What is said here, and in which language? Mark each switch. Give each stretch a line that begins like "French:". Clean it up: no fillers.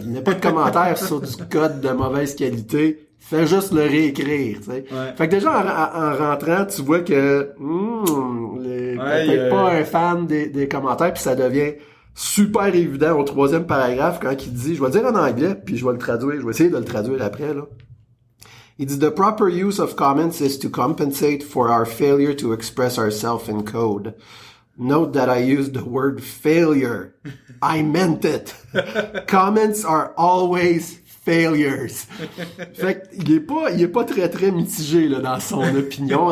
French: Il n'y a pas de commentaire sur du code de mauvaise qualité, fais juste le réécrire, tu sais. Ouais. Fait que déjà, en rentrant, tu vois que peut-être pas un fan des commentaires, puis ça devient super évident au 3e paragraphe quand il dit, je vais le dire en anglais, puis je vais le traduire, je vais essayer de le traduire après, là. Il dit,
English: The proper use of comments is to compensate for our failure to express ourselves in code. Note that I used the word failure. I meant it. Comments are always failures.
French: Fait qu'il est pas très mitigé, là, dans son opinion.